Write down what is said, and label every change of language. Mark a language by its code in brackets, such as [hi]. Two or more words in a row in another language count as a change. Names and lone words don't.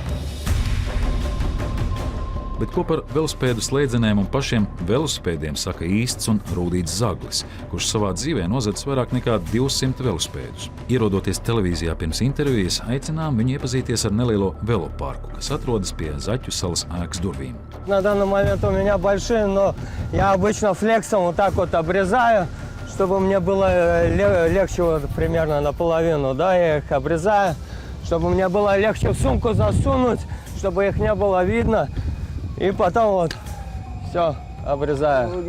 [lv] Bet ko par velosipēdu slēdzenēm un pašiem velosipēdiem saka īsts un rūdīts zaglis, kurš savā dzīvē nozadzis vairāk nekā 200 velosipēdus. Ierodoties televīzijā pirms intervijas, aicinām viņu iepazīties ar nelielo veloparku, kas atrodas pie Zaķu salas ēkas durvīm. [ru] На данный момент у меня большие, но я обычно флексом вот так вот обрезаю, чтобы мне было легче вот примерно наполовину, да, я их обрезаю, чтобы мне было легче в сумку засунуть, чтобы их не было видно. И потом вот все обрезаю.